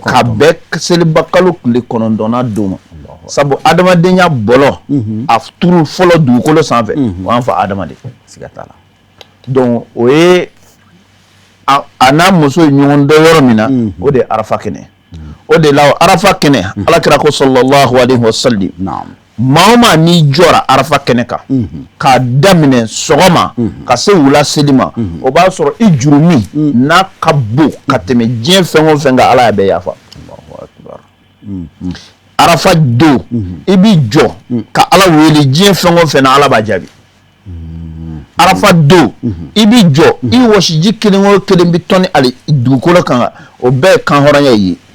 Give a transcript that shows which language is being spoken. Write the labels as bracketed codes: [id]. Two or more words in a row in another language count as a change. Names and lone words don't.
[bm] seliba kalo tile 9 don ma sabu adamadenya bɔlɔ a turu fɔlɔ dugukolo sanfɛ o y'an fa Adama de siga t'a la donc o ye a n'a muso ye ɲɔgɔn dɔn yɔrɔ min na o de ye Arafa kɛnɛ o de la Arafa kɛnɛ Alakira ko [ar] صلى الله عليه وسلم [bm] maa o maa n'i jɔra Arafa kɛnɛ kan k'a daminɛ sɔgɔma ka se wula seli ma o b'a sɔrɔ i jurumi n'a ka bon ka tɛmɛ diɲɛ fɛn o fɛn kan Ala y'a bɛɛ yafa Arafa don i b'i jɔ ka Ala wele diɲɛ fɛn o fɛn na Ala b'a jaabi Arafa don i b'i jɔ i wɔsiji kelen o kelen bi tɔni ali dugukolo kan o bɛɛ ye kan hɔrɔnya ye